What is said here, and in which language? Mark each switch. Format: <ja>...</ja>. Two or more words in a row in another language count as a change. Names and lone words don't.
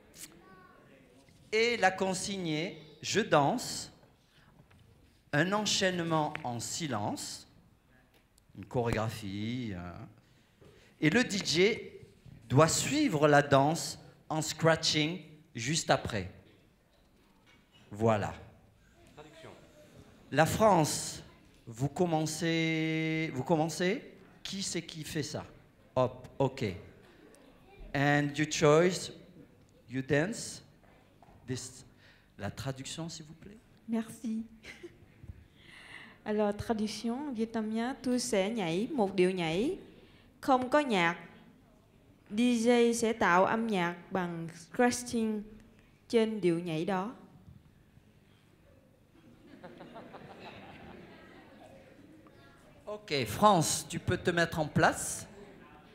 <fr>Et la consigne est, je danse, un enchaînement en silence, une chorégraphie, et le DJ doit suivre la danse en scratching juste après. Voilà. La France, vous commencez? Qui c'est qui fait ça? Hop, ok.</fr> <en>And you choice, you dance.</en> <fr>La traduction, s'il vous plaît. Merci. Alors, traduction vietnamien,</fr> <vi>tôi sẽ nhảy một điệu nhảy không có nhạc. DJ sẽ tạo âm nhạc bằng scratching trên điệu nhảy đó.</vi> <fr>Ok, France, tu peux te mettre en place.</fr>